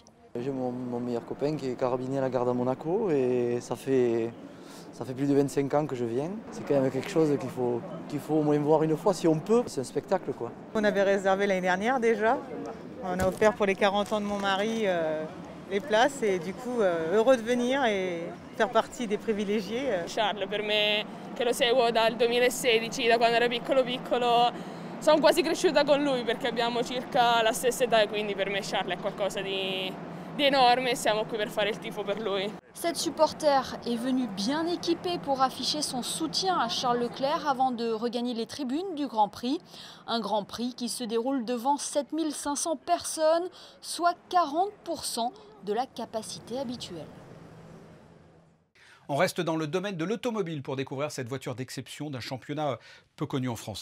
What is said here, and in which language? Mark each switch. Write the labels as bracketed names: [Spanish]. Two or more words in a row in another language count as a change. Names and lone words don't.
[French] J'ai mon meilleur copain qui est carabinier à la garde à Monaco et ça fait plus de 25 ans que je viens. C'est quand même quelque chose qu'il faut au moins voir une fois si on peut. C'est un spectacle quoi. On avait réservé l'année dernière déjà. On a offert pour les 40 ans de mon mari les places et du coup heureux de venir et faire partie des privilégiés. [Italian] Charles, per me che lo seguo dal 2016, da quando era piccolo, sono quasi cresciuta con lui perché abbiamo circa la stessa età e quindi per me Charles è qualcosa di [French] énorme et [Italian] siamo qui per fare il tifo per lui. [French] Cette supporter est venue bien équipée pour afficher son soutien à Charles Leclerc avant de regagner les tribunes du Grand Prix. Un Grand Prix qui se déroule devant 7500 personnes, soit 40% de la capacité habituelle. On reste dans le domaine de l'automobile pour découvrir cette voiture d'exception d'un championnat peu connu en France.